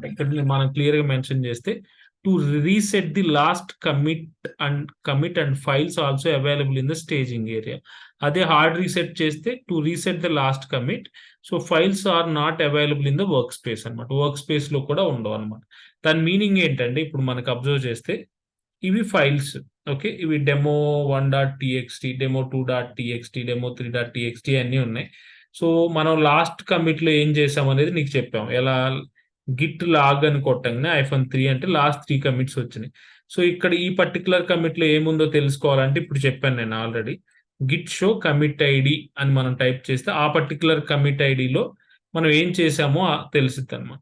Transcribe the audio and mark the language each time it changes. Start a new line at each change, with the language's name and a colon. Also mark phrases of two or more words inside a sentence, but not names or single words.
English: ఇక్కడ మనం క్లియర్ గా మెన్షన్ చేస్తే to reset the last commit and files also available in the staging area. అదే హార్డ్ రీసెట్ చేస్తే to reset the last commit, so files are not available in the work space అనమాట. work space
Telugu: లో కూడా ఉండవు అనమాట. దాని మీనింగ్ ఏంటంటే ఇప్పుడు మనకు అబ్జర్వ్ చేస్తే ఇవి ఫైల్స్, ఓకే, ఇవి demo1.txt, demo2.txt, demo3.txt అన్నీ ఉన్నాయి. సో మనం
English: last commit
Telugu: లో ఏం చేసాం అనేది నీకు చెప్పాం. ఎలా
English: git log
Telugu: అని కొట్టంగానే -3 అంటే
English: last 3 commits
Telugu: వచ్చినాయి. సో ఇక్కడ ఈ
English: particular commit
Telugu: లో ఏముందో తెలుసుకోవాలంటే ఇప్పుడు చెప్పాను నేను ఆల్రెడీ.
English: git show commit ID
Telugu: అని మనం టైప్ చేస్తే ఆ
English: particular commit IDలో
Telugu: మనం ఏం చేసామో తెలుస్తుంది అనమాట.